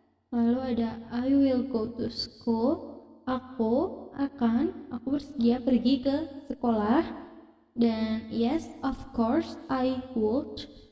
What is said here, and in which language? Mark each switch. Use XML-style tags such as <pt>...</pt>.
<id>Lalu ada</id> <en>I will go to school.</en> <id>Aku bersedia pergi ke sekolah. Dan</id> <en>yes, of course, I would.</en>